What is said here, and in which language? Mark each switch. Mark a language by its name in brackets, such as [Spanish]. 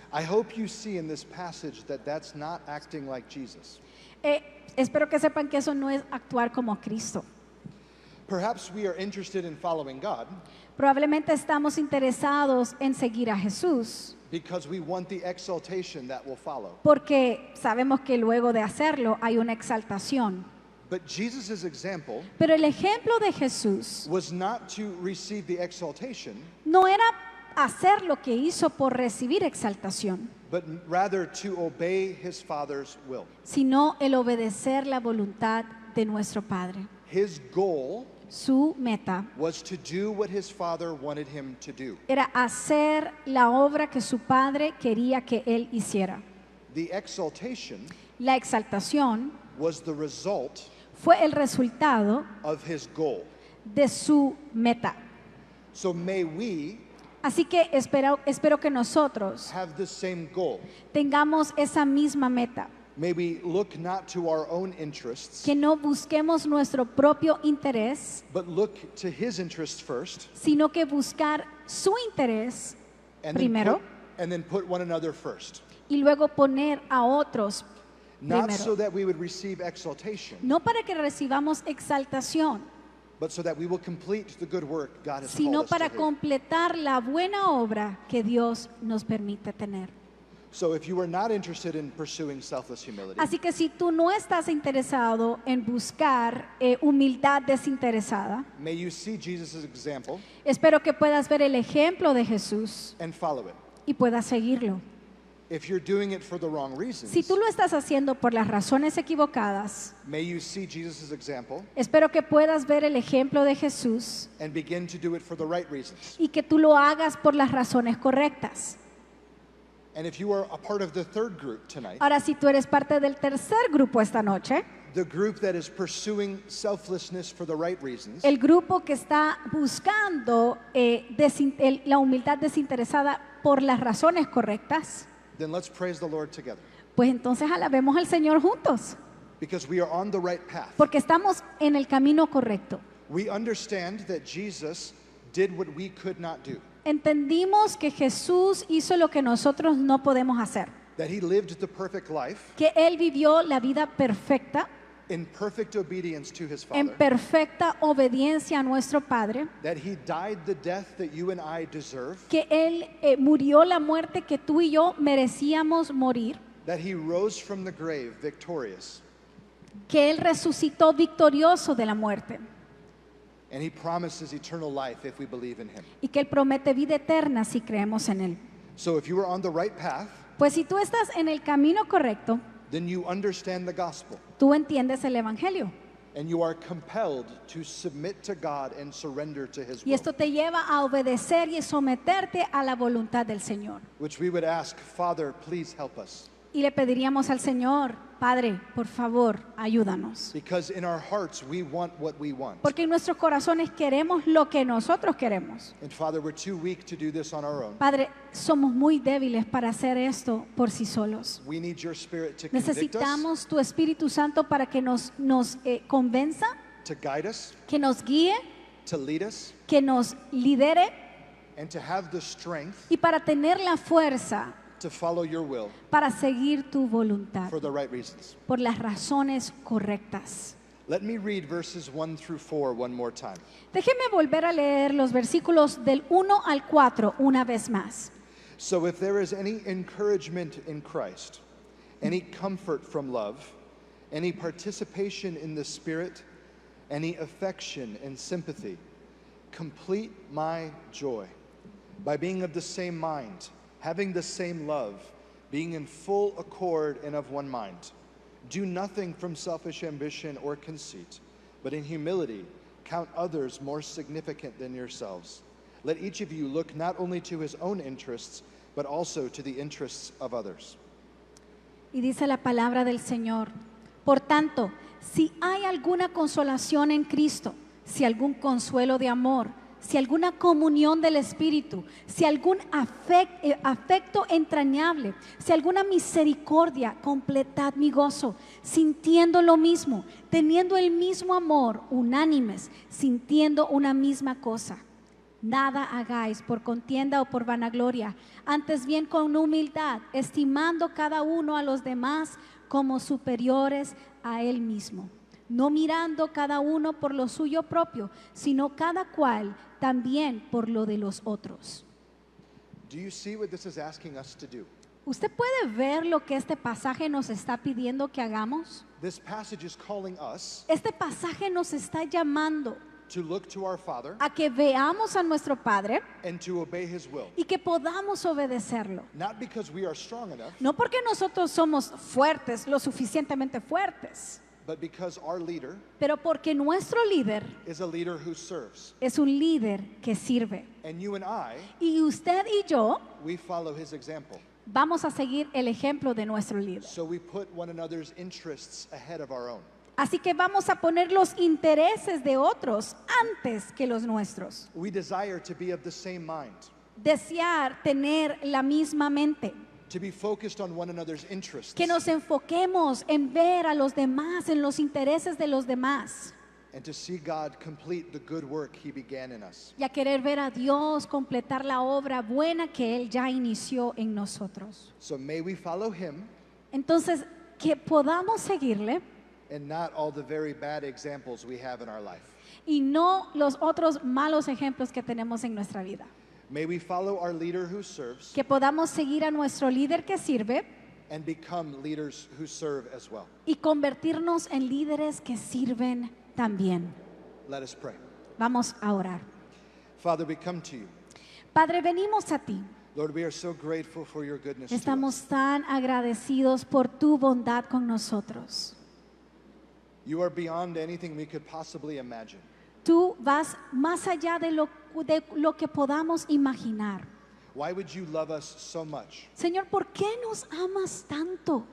[English] I hope you see in this passage that that's not acting like Jesus. [Spanish] Espero que sepan que eso no es actuar como Cristo. [English] Perhaps we are interested in following God [Spanish] Probablemente estamos interesados en seguir a Jesús [English] because we want the exaltation that will follow. [Spanish] porque sabemos que luego de hacerlo hay una exaltación. [English] But Jesus' example [Spanish] Pero el ejemplo de Jesús [English] was not to receive the exaltation, [Spanish] no era hacer lo que hizo por recibir exaltación, [English] but rather to obey his Father's will. [Spanish] sino el obedecer la voluntad de nuestro Padre. [English] His goal [Spanish] Su meta [English] was to do what his Father wanted him to do. [Spanish] era hacer la obra que su Padre quería que él hiciera. [English] The exaltation [Spanish] La exaltación [English] was the result [Spanish] fue el resultado [English] of his goal. [Spanish] de su meta. [English] So may we [Spanish] Así que espero que nosotros [English] have the same goal. [Spanish] tengamos esa misma meta, [English] May we look not to our own interests, [Spanish] que no busquemos nuestro propio interés, [English] but look to his interests first, [Spanish] sino que buscar su interés [English] and [Spanish] primero [English] then put one another first. [Spanish] y luego poner a otros [English] not [Spanish] primero. [English] so that we would receive exaltation, [Spanish] No para que recibamos exaltación, [English] but so that we will complete the good work God has called [Spanish] sino [English] us to [Spanish] para [English] do. [Spanish] completar la buena obra que Dios nos permite tener. [English] So if you are not interested in pursuing selfless humility, [Spanish] Así que si tú no estás interesado en buscar humildad desinteresada, [English] may you see Jesus' example [Spanish] espero que puedas ver el ejemplo de Jesús [English] and follow it. [Spanish] y puedas seguirlo. [English] If you're doing it for the wrong reasons, [Spanish] Si tú lo estás haciendo por las razones equivocadas, [English] may you see Jesus' example [Spanish] espero que puedas ver el ejemplo de Jesús [English] and begin to do it for the right reasons. [Spanish] y que tú lo hagas por las razones correctas. [English] And if you are a part of the third group tonight, [Spanish] Ahora, si tú eres parte del tercer grupo esta noche, [English] the group that is pursuing selflessness for the right reasons, [Spanish] el grupo que está buscando la humildad desinteresada por las razones correctas, [English] then let's praise the Lord together. [Spanish] pues entonces alabemos al Señor juntos, [English] Because we are on the right path. [Spanish] porque estamos en el camino correcto. [English] We understand that Jesus did what we could not do, [Spanish] Entendimos que Jesús hizo lo que nosotros no podemos hacer, [English] that he lived the perfect life [Spanish] que Él vivió la vida perfecta, [English] in perfect obedience to his [Spanish] en [English] Father, [Spanish] perfecta obediencia a nuestro Padre, [English] that he died the death that you and I deserve, [Spanish] que Él murió la muerte que tú y yo merecíamos morir, [English] that he rose from the grave victorious, [Spanish] que Él resucitó victorioso de la muerte [English] and he promises eternal life if we believe in him. [Spanish] y que Él promete vida eterna si creemos en Él. [English] So if you are on the right path, [Spanish] Pues si tú estás en el camino correcto, [English] then you understand the gospel [Spanish] tú entiendes el Evangelio. [English] and you are compelled to submit to God and surrender to his [Spanish] Y [English] will, [Spanish] esto te lleva a obedecer y someterte a la voluntad del Señor. [English] which we would ask, Father, please help us. [Spanish] Y le pediríamos al Señor, Padre, por favor, ayúdanos. [English] Because in our hearts we want what we want. [Spanish] Porque en nuestros corazones queremos lo que nosotros queremos. [English] And Father, we're too weak to do this on our own. [Spanish] Padre, somos muy débiles para hacer esto por sí solos. [English] We need your spirit to convict us, [Spanish] Necesitamos tu Espíritu Santo para que nos convenza, [English] to guide us, [Spanish] que nos guíe, [English] to lead us, [Spanish] que nos lidere [English] and to have the strength [Spanish] y para tener la fuerza [English] to follow your will [Spanish] para seguir tu voluntad [English] for the right reasons. [Spanish] por las razones correctas. [English] Let me read verses 1 through 4 one more time. [Spanish] Déjeme volver a leer los versículos del 1 al 4 una vez más. [English] So if there is any encouragement in Christ, any comfort from love, any participation in the Spirit, any affection and sympathy, complete my joy by being of the same mind, having the same love, being in full accord and of one mind. Do nothing from selfish ambition or conceit, but in humility count others more significant than yourselves. Let each of you look not only to his own interests, but also to the interests of others. [Spanish] Y dice la palabra del Señor: por tanto, si hay alguna consolación en Cristo, si algún consuelo de amor, si alguna comunión del Espíritu, si algún afecto entrañable, si alguna misericordia, completad mi gozo, sintiendo lo mismo, teniendo el mismo amor, unánimes, sintiendo una misma cosa. Nada hagáis por contienda o por vanagloria, antes bien con humildad, estimando cada uno a los demás como superiores a él mismo, no mirando cada uno por lo suyo propio, sino cada cual también por lo de los otros. [English] Do you see what this is asking us to do? [Spanish] ¿Usted puede ver lo que este pasaje nos está pidiendo que hagamos? [English] This passage is calling us [Spanish] Este pasaje nos está llamando [English] to look to our Father [Spanish] a que veamos a nuestro Padre [English] and to obey his will. [Spanish] y que podamos obedecerlo. [English] Not because we are strong enough, [Spanish] No porque nosotros somos fuertes, lo suficientemente fuertes, [English] but because our leader [Spanish] pero porque nuestro líder [English] is a leader who serves. [Spanish] es un líder que sirve. [English] And you and I, [Spanish] Y usted y yo [English] we follow his example. [Spanish] vamos a seguir el ejemplo de nuestro líder. [English] So we put one another's interests ahead of our own. [Spanish] Así que vamos a poner los intereses de otros antes que los nuestros. [English] We desire to be of the same mind, [Spanish] Desear tener la misma mente. [English] to be focused on one another's interests, [Spanish] Que nos enfoquemos en ver a los demás, en los intereses de los demás. [English] and to see God complete the good work he began in us. [Spanish] Y a querer ver a Dios completar la obra buena que Él ya inició en nosotros. [English] So may we follow him [Spanish] Entonces, que podamos seguirle [English] and not all the very bad examples we have in our life. [Spanish] y no los otros malos ejemplos que tenemos en nuestra vida. [English] May we follow our leader who serves [Spanish] Que podamos seguir a nuestro líder que sirve [English] and become leaders who serve as well. [Spanish] y convertirnos en líderes que sirven también. [English] Let us pray. [Spanish] Vamos a orar. [English] Father, we come to you. [Spanish] Padre, venimos a ti. [English] Lord, we are so grateful for your goodness to us. [Spanish] Estamos tan agradecidos por tu bondad con nosotros. [English] You are beyond anything we could possibly imagine. [Spanish] Tú vas más allá de lo que podamos imaginar. [English] Why would you love us so much [Spanish] Señor, ¿por qué nos amas tanto?